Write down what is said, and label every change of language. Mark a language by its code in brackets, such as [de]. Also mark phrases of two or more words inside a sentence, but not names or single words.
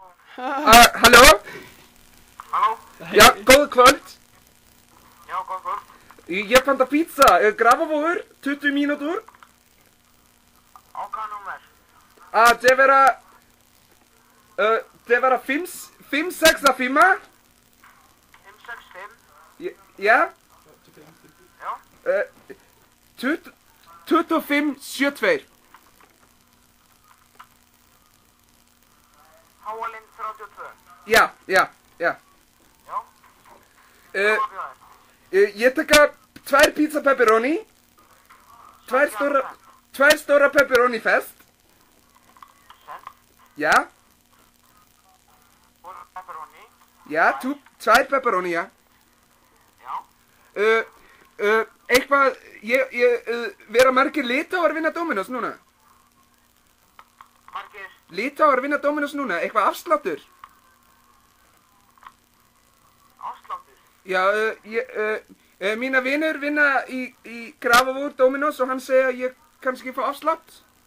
[is] Halló? Halló? Já, góð kvöld. Já, góð kvöld. Ég panta pizza, Grafavogur, 20 mínútur. Á hvaða númer? [da] Det var 565. [is] 565? Ja? Já. 2572. Háalind 32. Ja. Já. Uh, Ég taka 2 pizza pepperoni. 2 stóra pepperoni fest. Send. Ja? Og pepperoni. Ja, 2 pepperoni, ja. Já. Eitthvað, vera margir Litáar vinna Dominos núna? Margir. Litáar vinna Dominos núna, eitthvað afsláttur? Afsláttur. Já, mína vinur vinna í Grafavogur Dominos og hann segja að ég kannski fá afslátt.